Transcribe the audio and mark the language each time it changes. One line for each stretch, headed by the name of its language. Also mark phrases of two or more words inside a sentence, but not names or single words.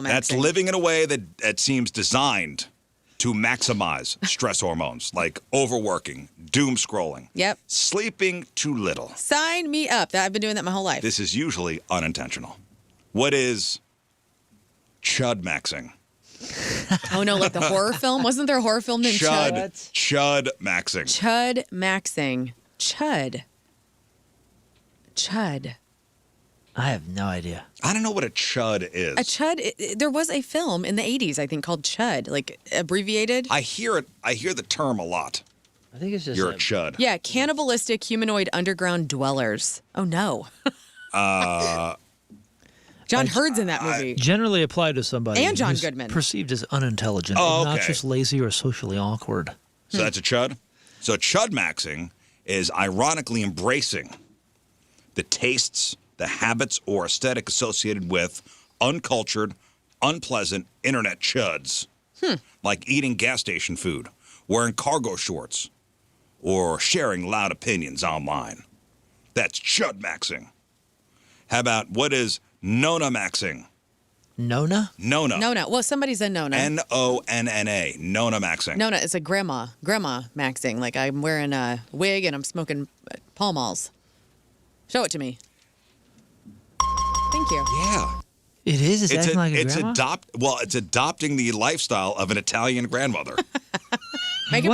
English: That's living in a way that seems designed to maximize stress hormones, like overworking, doom scrolling, Yep. sleeping too little. Sign me up. I've been doing that my whole life. This is usually unintentional. What is chud maxing? Oh, no, like the horror film? Wasn't there a horror film named Chud? Chud maxing. Chud maxing. Chud. I have no idea. I don't know what a chud is. A Chud, there was a film in the 80s, I think, called Chud, like abbreviated. I hear the term a lot. I think it's just You're a chud. Yeah, cannibalistic humanoid underground dwellers. Oh, no. John Hurd's in that movie. generally applied to somebody And John who's Goodman. perceived as unintelligent, Oh, okay. obnoxious, lazy, or socially awkward. So that's a chud? So chud maxing is ironically embracing the tastes, the habits or aesthetic associated with uncultured, unpleasant internet chuds, like eating gas station food, wearing cargo shorts, or sharing loud opinions online. That's chud maxing. How about what is Nona maxing? Nona? Nona. Nona. Well, somebody's a Nona. Nonna. Nona maxing. Nona is a grandma maxing. Like I'm wearing a wig and I'm smoking Pall Malls. Show it to me. Thank you. Yeah. It is? It's acting like a grandma? It's adopting the lifestyle of an Italian grandmother. Making